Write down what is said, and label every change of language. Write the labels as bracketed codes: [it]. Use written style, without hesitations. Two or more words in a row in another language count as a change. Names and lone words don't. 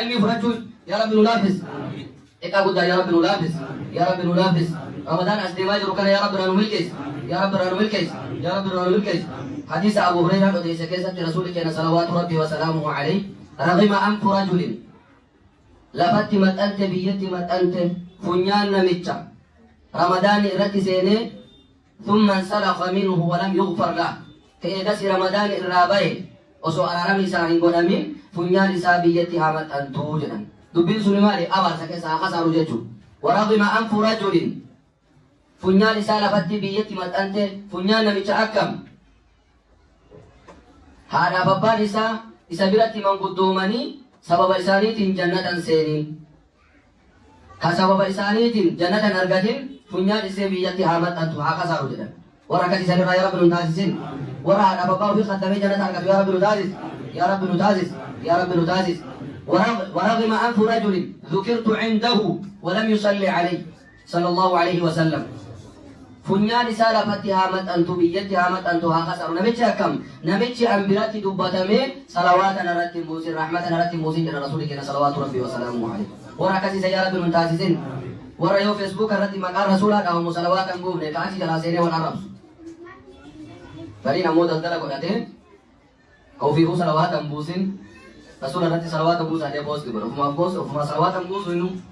[om] ilmii fudhachuun yaa rabbi nu laaffis iqaa guddaa yaa rabbi nu laaffis yaa rabbi nu laaffis ramadaan as deemaa jiru kana yaa rabbi nu milkees yaa rabbi nu milkees yaa rabbi nu milkees hadiisa abu hurayraa odeesse keessatti rasuuli keenya [ar] صلوات ربي وسلامه عليه رغم أنف رجل [om] lafatti maxxante biyyatti maxxante funyaan namicha ramadaani irratti seenee [ar] ثم انسلخ منه ولم يغفر له [om] ka'eegasi ramadaani irraa bahe osoo araarami isaa hin godhamin funyaan isaa biyyatti haa maxxantuu jedhan dubbiin suni maali abaarsa keessa haa qasaaru jechuun [ar] ورغم أنف رجل [om] funyaan isaa lafatti biyyatti maxxante funyaan namicha akkam haadhaaf abbaan isaa isa biratti manguddoomanii sababa isaaniitiin jannatan seeniin ka sababa isaaniitiin jannatan argatin funyaan isee biyyatti haa maxxantu haa qasaaru jedhan warra akkasii sanirraa yaa rabbi nu taasisin warra haadhaaf abbaa ofii qaddamee jannata argatu yaa rabbi nu taasis yaa rabbi nu taasis yaa rabbi nu taasis [ar] ورغم أنف رجل ذكرت عنده ولم يصلي عليه صلى الله عليه وسلم [om] funyaan isaa lafatti haa maxxantu biyyatti haa maxxantu haa qasaru namichi akkam namichi an biratti dubbatamee salawaatan irratti buusin rahmatan irratti buusin jedha rasuuli keenya [ar] صلوات ربي وسلامه عليه [om] warra akkasiisa yaa rabbi nun taasisin warra yoo feesbuuk irratti maqaa rasuulaa dhawamu salawaatan buufne ka achi jalaa seenee wal arrabsu gariin ammoo daldala godhatee ka ofiifuu salawaatan buusin rasuula irratti salawaatan buusaadhee boosti godha ofumaa salawaatan buusu hinu